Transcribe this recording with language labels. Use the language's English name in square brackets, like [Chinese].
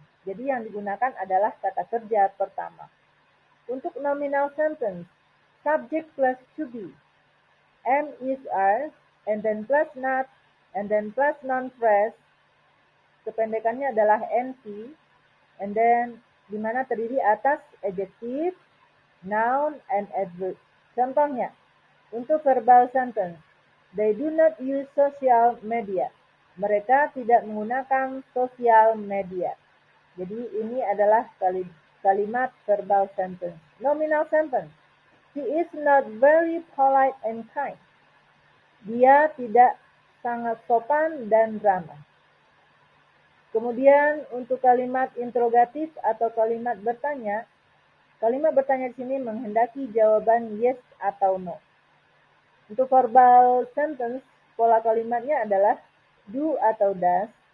[Indonesian] Jadi yang digunakan adalah kata kerja pertama. Untuk nominal sentence, [English] subject plus to be, am, is, are, and then plus not, and then plus non-phrase, [Indonesian] kependekannya adalah NP, [English] and then [Indonesian] di mana terdiri atas [English] adjective, noun, and adverb. [Indonesian] Contohnya, untuk [English] verbal sentence, they do not use social media. [Indonesian] Mereka tidak menggunakan sosial media. Jadi ini adalah kalimat verbal sentence. [English] Nominal sentence, he is not very polite and kind. [Indonesian] Dia tidak sangat sopan dan ramah. Kemudian untuk kalimat interrogatif atau kalimat bertanya di sini menghendaki jawaban yes atau no. Untuk verbal sentence, pola kalimatnya adalah do atau does.